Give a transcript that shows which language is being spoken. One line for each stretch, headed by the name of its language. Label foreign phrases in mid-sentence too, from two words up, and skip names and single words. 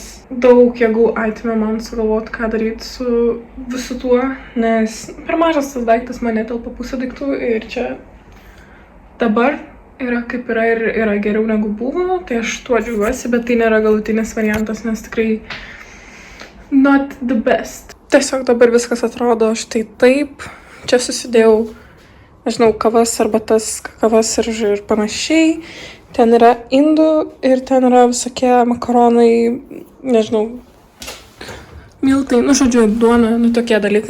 Lithuanian: daug jėgų atėmė man sugalvoti, ką daryti su visu tuo, nes per mažas tas daiktas man netelpa pusę daiktų ir čia dabar yra kaip yra ir yra geriau negu buvo, tai aš tuo džiaugiuosi, bet tai nėra galutinis variantas, nes tikrai
English: not the best.
Lithuanian: Tiesiog dabar viskas atrodo štai taip, čia susidėjau, nežinau, kavas, arbatas, kakavas ir panašiai. Ten yra indų ir ten yra visokie makaronai, nežinau, miltai, žodžiu, duona, tokie dalykai.